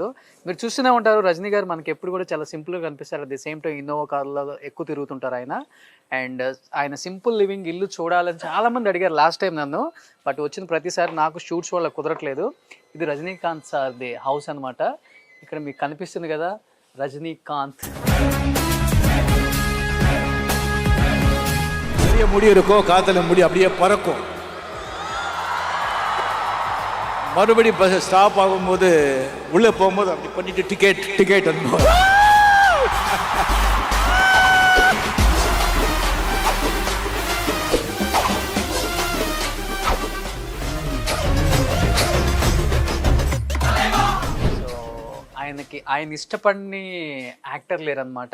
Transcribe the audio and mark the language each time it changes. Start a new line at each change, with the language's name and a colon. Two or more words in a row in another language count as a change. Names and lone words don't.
Telugu: మీరు చూస్తూనే ఉంటారు రజనీ గారు మనకి ఎప్పుడు కూడా చాలా సింపుల్గా కనిపిస్తారు.
English: at the same time
Telugu: ఇన్నోవా కారులో ఎక్కువ తిరుగుతుంటారు ఆయన. అండ్ ఆయన
English: simple living
Telugu: ఇల్లు చూడాలని చాలామంది అడిగారు
English: last time
Telugu: నన్ను. బట్ వచ్చిన ప్రతిసారి నాకు షూట్స్ వల్ల కుదరట్లేదు. ఇది రజనీకాంత్ సార్ది హౌస్ అనమాట. ఇక్కడ మీకు కనిపిస్తుంది కదా రజనీకాంత్.
Tamil: பெரிய முடி இருக்கும், காத்துல முடி அப்படியே பறக்கும். மறுபடி
English: bus stop
Tamil: ஆகும்போது உள்ளே போகும்போது அப்படி பண்ணிட்டு டிக்கெட் அனுப்புவோம்.
Telugu: ఆయన ఇష్టపడిని యాక్టర్ లేరనమాట.